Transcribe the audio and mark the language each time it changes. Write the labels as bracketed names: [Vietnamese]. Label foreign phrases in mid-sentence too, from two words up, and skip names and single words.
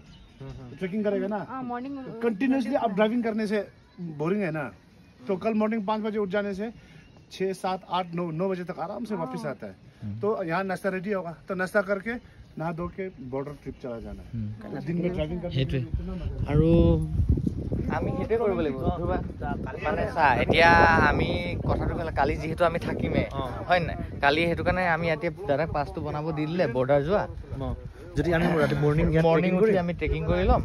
[Hindi] ट्रैकिंग करेगा ना कंटिन्यूसली. आप ड्राइविंग करने से बोरिंग है ना. तो कल मॉर्निंग 5 बजे उठ जाने से 6, 7, 8, 9 बजे तक आराम से वापस आता है. तो यहाँ नाश्ता रेडी होगा. तो नाश्ता करके नहा धो के [English] border trip [Hindi] चला जाना है. दिन में ड्राइविंग करके [Assamese] আৰু আমি সেইটোৱে কৰিব লাগিব. মানে চা এতিয়া আমি কথাটো ক'লে কালি যিহেতু আমি থাকিমেই হয় নাই. কালি সেইটো কাৰণে আমি এতিয়া দাদাক পাছটো বনাব দি দিলে বৰ্ডাৰ যোৱা. যদি আমি ৰাতি মৰ্ণিং উঠি আমি ট্ৰেকিং কৰি ল'ম.